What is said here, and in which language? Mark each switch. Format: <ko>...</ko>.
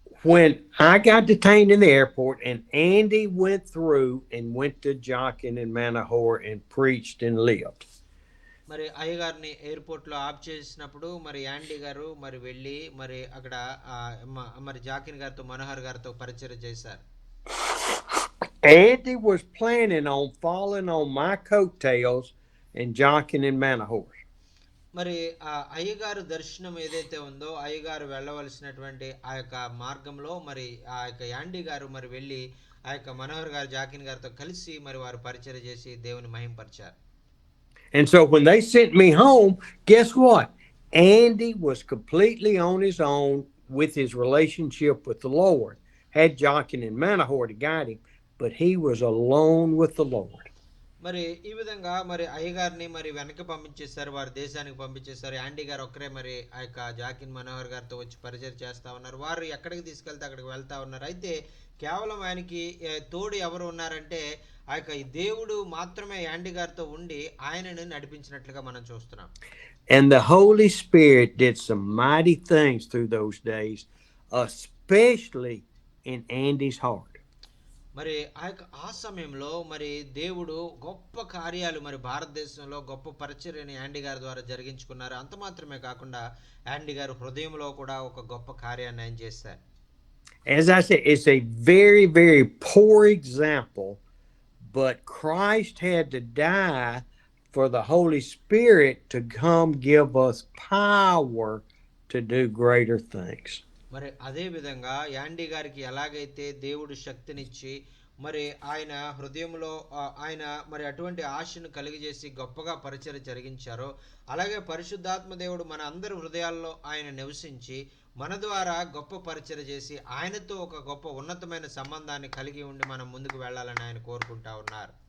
<en>When I got detained in the airport and Andy went through and went to Jockin and Manahor and preached and lived.</en> <te>మరి అయ్యగారిని airport లో of చేసినప్పుడు మరి యాండీ గారు మరి వెళ్ళి మరి అక్కడ మరి జాకిన్ గారితో మనోహర్ గారితో పరిచయం చేశారు.</te> <en>Andy was planning on falling on my coattails and Jockin and Manahor.</en> <te>మరి అయ్యగారు దర్శనం ఏదైతే ఉందో, అయ్యగారు వెళ్ళవలసినటువంటి ఆ యొక్క మార్గంలో మరి ఆ యొక్క యాండీ గారు మరి వెళ్ళి ఆ యొక్క మనోహర్ గారు జాకిన్ గారితో కలిసి మరి వారు పరిచయం చేసి దేవుని మహింపరిచారు.</te> <en>And so when they sent me home, guess what? Andy was completely on his own with his relationship with the Lord. Had Jockin and Manahor to guide him, but he was alone with the Lord.</en> <te>మరి ఈ విధంగా మరి అయ్యగారిని మరి వెనక్కి పంపించేశారు, వారి దేశానికి పంపించేశారు. యాండీ గారు ఒక్కరే మరి ఆ యొక్క జాకిన్ మనోహర్ గారితో వచ్చి పరిచయం చేస్తా ఉన్నారు. వారు ఎక్కడికి తీసుకెళ్తే అక్కడికి వెళ్తా ఉన్నారు. అయితే కేవలం ఆయనకి తోడు ఎవరు ఉన్నారంటే ఆ యొక్క దేవుడు మాత్రమే యాండీ గారితో ఉండి ఆయనను నడిపించినట్లుగా మనం చూస్తున్నాం.</te> <en>And the Holy Spirit did some mighty things through those days, especially in Andy's heart.</en> <te>మరి ఆ సమయంలో మరి దేవుడు గొప్ప కార్యాలు మరి భారతదేశంలో గొప్ప పరిచర్యని యాండీ గారి ద్వారా జరిగించుకున్నారు. అంత మాత్రమే కాకుండా యాండీ గారు హృదయంలో కూడా ఒక గొప్ప కార్యాన్ని ఆయన చేశారు.</te> <en>As I said, it's a very, very poor example, but Christ had to die for the Holy Spirit to come give us power to do greater things.</en> <te>మరి అదే విధంగా యాండీ గారికి ఎలాగైతే దేవుడు శక్తినిచ్చి మరి ఆయన హృదయంలో ఆయన మరి అటువంటి ఆశను కలిగజేసి గొప్పగా పరిచర్య జరిగించారో, అలాగే పరిశుద్ధాత్మ దేవుడు మన అందరి హృదయాల్లో ఆయన నివసించి మన ద్వారా గొప్ప పరిచర్య చేసి ఆయనతో ఒక గొప్ప ఉన్నతమైన సంబంధాన్ని కలిగి ఉండి మనం ముందుకు వెళ్ళాలని ఆయన కోరుకుంటా ఉన్నారు.</te>